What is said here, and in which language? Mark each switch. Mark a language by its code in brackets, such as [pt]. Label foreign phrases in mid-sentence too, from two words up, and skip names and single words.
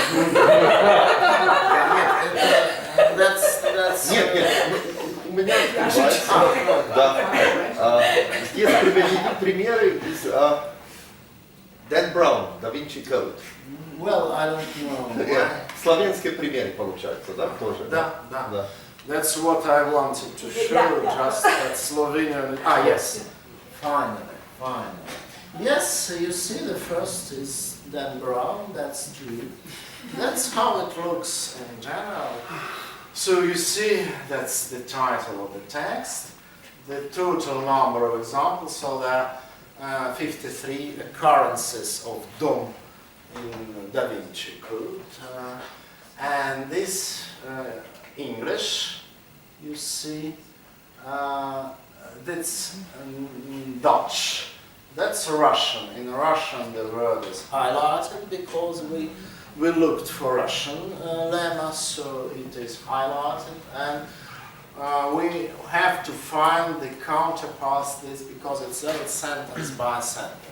[ru] Нет, у меня здесь приведены примеры из Dan Brown, Da Vinci Code. [en] Well, I don't know. [ru] Славянские примеры получаются, да, тоже? Да. [en] That's what I wanted to show, just that Slovenian. Yes. Finally. Yes, you see the first is Dan Brown, that's true. That's how it looks in general. So you see that's the title of the text, the total number of examples, so there are 53 occurrences of dom in Da Vinci Code. And this English, you see, that's Dutch. That's Russian. In Russian the word is highlighted because we looked for Russian lemma, so it is highlighted, and we have to find the counterparts this because it's a sentence by sentence.